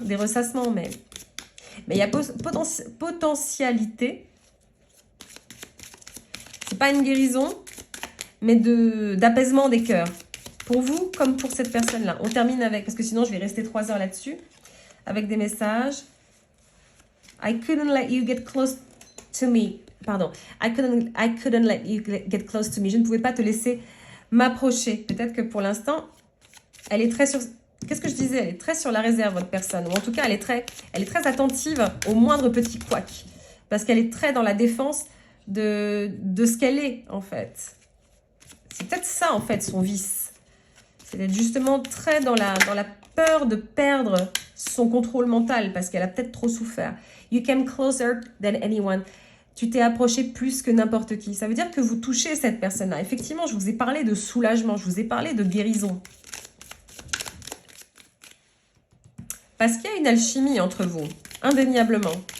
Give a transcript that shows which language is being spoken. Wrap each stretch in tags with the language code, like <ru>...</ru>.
<fr>Des ressassements, mais il y a potentialité. C'est pas une guérison, mais d'apaisement des cœurs. Pour vous, comme pour cette personne-là. On termine avec, parce que sinon, je vais rester 3 heures là-dessus, avec des messages.</fr> <en>I couldn't let you get close to me. Pardon. I couldn't let you get close to me.</en> <fr>Je ne pouvais pas te laisser m'approcher. Peut-être que pour l'instant, elle est très sur... Qu'est-ce que je disais? Elle est très sur la réserve, votre personne. Ou en tout cas, elle est très attentive au moindre petit couac. Parce qu'elle est très dans la défense de ce qu'elle est, en fait. C'est peut-être ça, en fait, son vice. C'est d'être justement très dans la peur de perdre son contrôle mental parce qu'elle a peut-être trop souffert.</fr> <en>You came closer than anyone.</en> <fr>Tu t'es approché plus que n'importe qui. Ça veut dire que vous touchez cette personne-là. Effectivement, je vous ai parlé de soulagement, je vous ai parlé de guérison. Parce qu'il y a une alchimie entre vous, indéniablement.</fr>